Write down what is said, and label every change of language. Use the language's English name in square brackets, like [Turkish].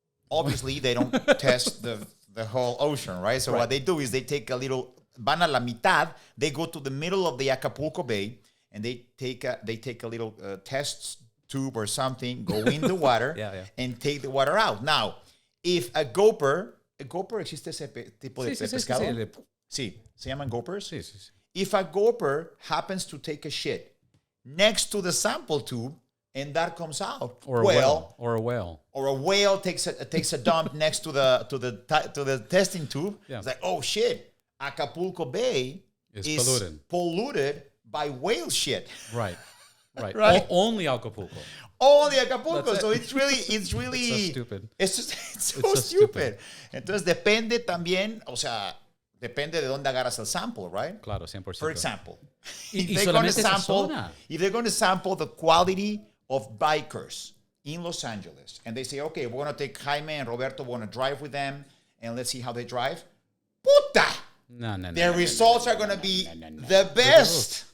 [English] Obviously, they don't test the whole ocean, right? So what they do is they take a little, [Spanish] van a la mitad, [English] they go to the middle of the Acapulco Bay, and they take a little test tube or something, go in the water, and take the water out. Now, if a gopher, [Spanish] ¿existe ese tipo de pescado? Sí, se llaman gophers. Sí. [English] If a gopher happens to take a shit next to the sample tube, and that comes out, or a whale takes a dump next to the testing tube. Yeah. It's like, oh shit, Acapulco Bay is polluted by whale shit. Right. Only Acapulco. Only Acapulco. So it's really it's so stupid. It's so stupid. [Spanish] Entonces depende también, o sea, depende de dónde agarras el sample, right? Claro, 100%. [English] For example, if they're going to sample the quality of bikers in Los Angeles, and they say, okay, we're going to take Jaime and Roberto, we're going to drive with them, and let's see how they drive. [Spanish] Puta! No. [English] Their results are going to be the best